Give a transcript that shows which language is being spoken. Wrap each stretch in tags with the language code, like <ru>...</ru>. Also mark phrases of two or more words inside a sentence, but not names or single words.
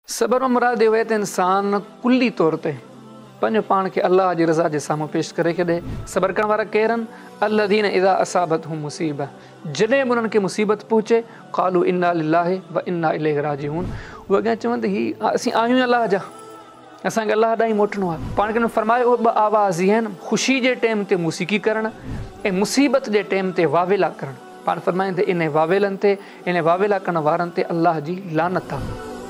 <sd>सबर मुराद इहो आहे त इंसान कुल्ली तौर ते पंहिंजो पाण खे अल्लाह जी रज़ा जे साम्हूं पेश करे छॾे। सबर करण वारा केरु आहिनि?</sd> <ar>الذين إذا أصابت هم مصيبة,</ar> <sd>जॾहिं बि उन्हनि खे मुसीबत पहुचे</sd> <ar>قالوا إنا لله وإنا إليه راجعون,</ar> <sd>उहे अॻियां चवनि त ही असीं आहियूं अल्लाह जा, असांखे अल्लाह ॾांहुं मोटणो आहे। पाण खे फरमायो उहे ॿ आवाज़ इहे आहिनि, ख़ुशी जे टाइम ते मूसीक़ी करणु ऐं मुसीबत जे टाइम ते वावेला करणु। पाण फरमाइनि त इन वावेलनि ते, इन वावेला करण वारनि ते अल्लाह जी लानत आहे।</sd>